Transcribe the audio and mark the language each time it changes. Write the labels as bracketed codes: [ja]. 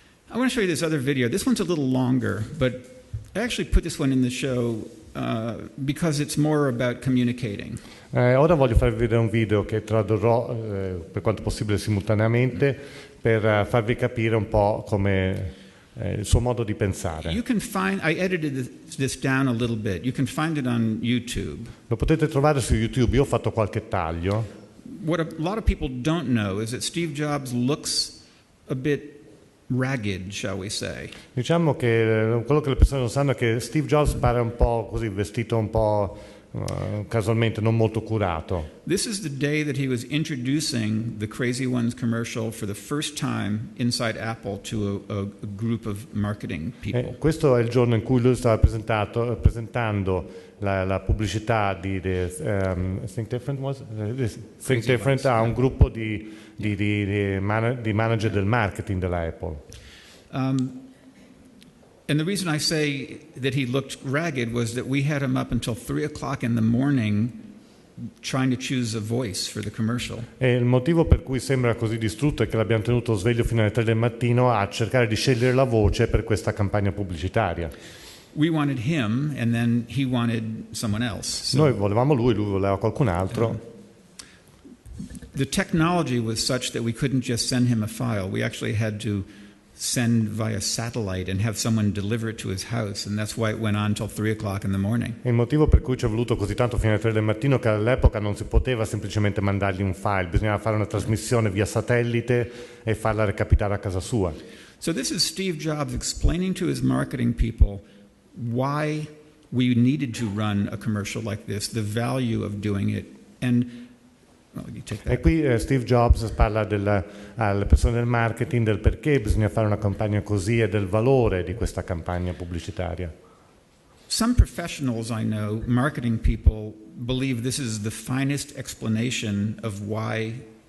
[en] I want to show you this other video. This one's a little longer, but I actually put this one in the show because it's more about communicating. [it] Ora voglio farvi vedere un video che tradurrò per quanto possibile simultaneamente per farvi capire un po' come il suo modo di pensare. [en] You can find, I edited this down a little bit. You can find it on YouTube. [it] Lo potete trovare su YouTube, io ho fatto qualche taglio. [en] What a lot of people don't know is that Steve Jobs looks a bit ragged, shall we say. [it] Diciamo che quello che le persone non sanno è che Steve Jobs pare un po' così, vestito un po' casualmente, non molto curato. [en] This is the day that he was introducing the Crazy Ones commercial for the first time inside Apple to a group of marketing people. [it] Questo è il giorno in cui lui stava presentando la pubblicità di Think Different a un gruppo di manager del marketing della Apple. [en] And the reason I say that he looked ragged was that we had him up until 3 o'clock in the morning trying to choose a voice for the commercial. [it] E il motivo per cui sembra così distrutto è che l'abbiamo tenuto sveglio fino alle 3 del mattino a cercare di scegliere la voce per questa campagna pubblicitaria. [en] We wanted him, and then he wanted someone else. [it] Noi volevamo lui voleva qualcun altro. [en] The technology was such that we couldn't just send him a file. We actually had to send via satellite and have someone deliver it to his house, and that's why it went on till 3 o'clock in the morning. [it] Il motivo per cui ci è voluto così tanto fino alle 3 del mattino che all'epoca non si poteva semplicemente mandargli un file, bisognava fare una trasmissione via satellite e farla recapitare a casa sua. [en] So this is Steve Jobs explaining to his marketing people why we needed to run a commercial like this, the value of doing it, and [it] e qui Steve Jobs parla alle persone del marketing del perché bisogna fare una campagna così e del valore di questa campagna pubblicitaria. [en] Some professionals I know, marketing people, believe this is the finest explanation of why